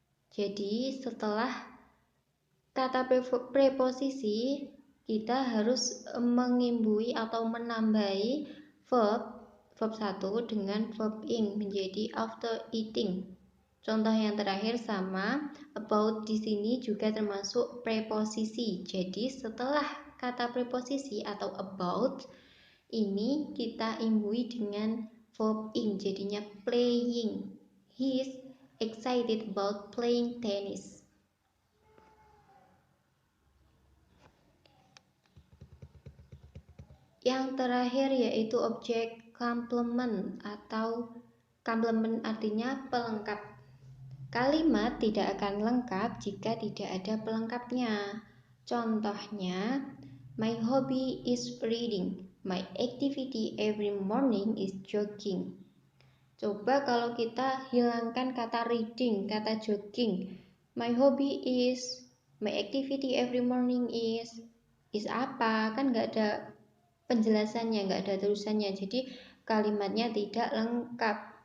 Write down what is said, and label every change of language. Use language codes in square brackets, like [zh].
[id] Jadi setelah kata preposisi kita harus mengimbui atau menambahi verb 1 dengan verb ing menjadi after eating. Contoh yang terakhir sama, about di sini juga termasuk preposisi. Jadi setelah kata preposisi atau about ini kita imbui dengan verb ing jadinya playing. [en] He is excited about playing tennis. [id] Yang terakhir yaitu objek complement atau complement artinya pelengkap. Kalimat tidak akan lengkap jika tidak ada pelengkapnya. Contohnya, [en] my hobby is reading. My activity every morning is jogging. [id] Coba kalau kita hilangkan kata reading, kata jogging. [en] My hobby is, my activity every morning is apa? [id] Kan nggak ada penjelasannya, nggak ada tulisannya. Jadi kalimatnya tidak lengkap.